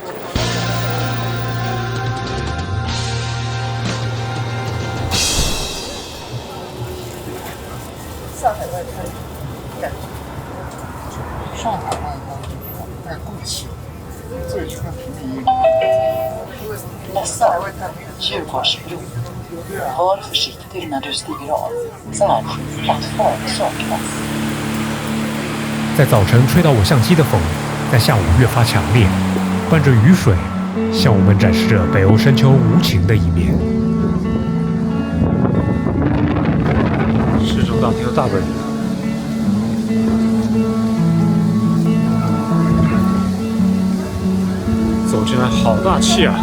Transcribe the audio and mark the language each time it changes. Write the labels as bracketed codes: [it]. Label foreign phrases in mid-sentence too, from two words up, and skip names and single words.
[zh] 上海外滩带贵气，最全第一。 [sv] Nästa Djurgårdsbro. Var försiktig när du stiger av. Särskild plattform saknas. [zh] 在早晨吹到我相机的风，在下午越发强烈，伴着雨水，向我们展示着北欧深秋无情的一面。市政大厅的大本营。走进来好大气啊！